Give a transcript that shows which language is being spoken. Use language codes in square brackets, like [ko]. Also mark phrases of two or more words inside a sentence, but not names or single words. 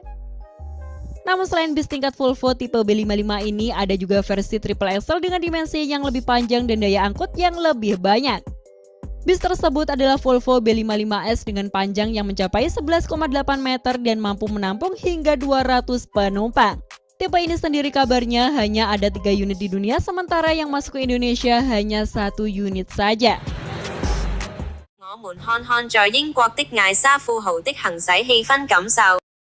[id] Namun selain bis tingkat Volvo tipe B55 ini, ada juga versi triple axle dengan dimensi yang lebih panjang dan daya angkut yang lebih banyak. Bis tersebut adalah Volvo B55S dengan panjang yang mencapai 11,8 meter dan mampu menampung hingga 200 penumpang. Tipe ini sendiri kabarnya hanya ada 3 unit di dunia, sementara yang masuk ke Indonesia hanya 1 unit saja. [zh] 我們看看在英國的艾莎富豪的行駛氣氛感受。